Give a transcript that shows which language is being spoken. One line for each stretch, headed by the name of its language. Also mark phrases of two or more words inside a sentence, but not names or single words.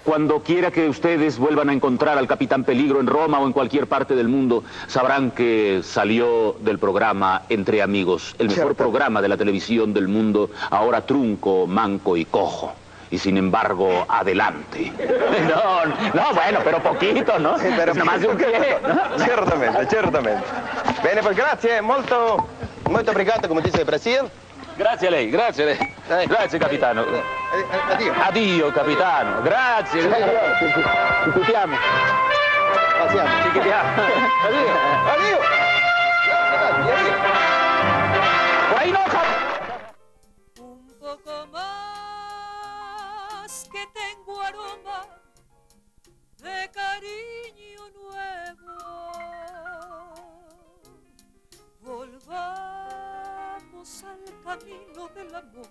Spanish: Cuando quiera que ustedes vuelvan a encontrar al Capitán Peligro en Roma o en cualquier parte del mundo, sabrán que salió del programa Entre Amigos, el mejor programa de la televisión del mundo, ahora trunco, manco y cojo. Y sin embargo, adelante. No, bueno, però pochito, no?
Italian: Sì, però
Spanish: Nomás de un pie.
Italian: Certamente, certamente. Bene, pues grazie, molto obrigado, come dice il Brasil. Grazie a lei, grazie a lei. Grazie, capitano. Addio. Addio, capitano. Grazie. Ci chiutiamo. Passiamo. Ci chiutiamo. Addio. Addio.
Spanish: Ahí no, Un poco más que tengo aroma de cariño nuevo. Volvamos al camino del amor.